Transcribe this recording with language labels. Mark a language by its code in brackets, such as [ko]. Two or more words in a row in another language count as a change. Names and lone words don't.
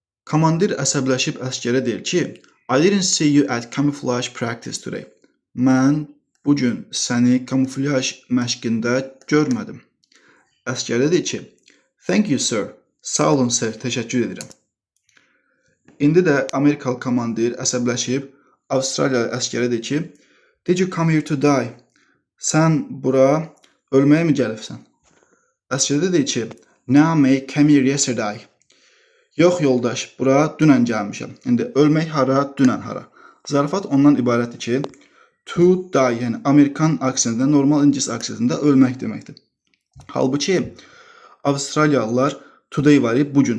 [az] Komandir əsəbləşib əsgərə deyir ki, [en] I didn't see you at camouflage practice today. [az] Mən bu gün səni kamuflyaj məşqində görmədim. Əsgər deyir ki, [en] thank you sir. [az] Sağ olun sir, təşəkkür edirəm. İndi də Amerikalı komandir əsəbləşib Avstraliyalı əsgərə deyir ki, [en] did you come here to die? [az] Sən bura ölməyə mi gəlibsən? Əsgər deyir ki, [en] no mate, came here yesterday. [az] Yox yoldaş, bura dünən gəlmişəm. İndi ölmək hara, dünən hara. Zarafat ondan ibarətdir ki, [en] to die, [az] yəni Amerikan aksentində, normal ingilis aksentində ölmək deməkdir. Halbuki Avstraliyalılar today var ya, bugün.